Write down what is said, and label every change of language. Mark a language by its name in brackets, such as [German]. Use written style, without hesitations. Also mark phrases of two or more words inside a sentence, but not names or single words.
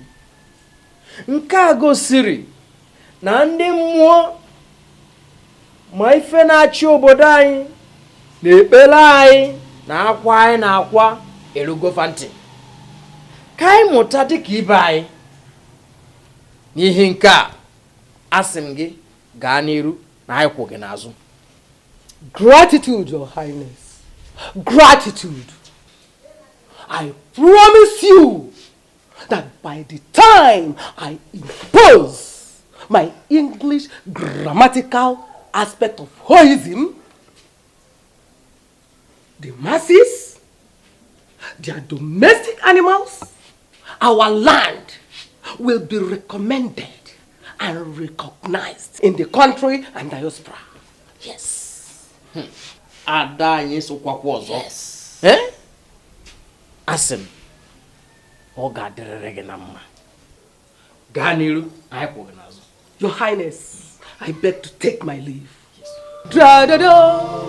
[Igbo] Nke a gosiri na ndị mmụọ ma ife na-achị obodo anyị na ekpere anyị na akwa anyị na-akwa erugo fanti. Ka anyị mụta dịka ibe anyị. N'ihi nke a asị m gị gaa n'iru na anyị kwụ gị n'azụ. [English] Gratitude, Your Highness. Gratitude. I promise you that by the time I impose my English grammatical aspect of Hoism, the masses, their domestic animals, our land will be recommended and recognized in the country and diaspora. Yes. [Igbo] Ada anyị sokwakwa ọzọ. [English] Yes. [Igbo] Asị m ọ ga-adịrịrị gị na mma. Gaa n'iru anyị kwụ gị n'azụ. [English] Your Highness, I beg to take my leave. Da da da.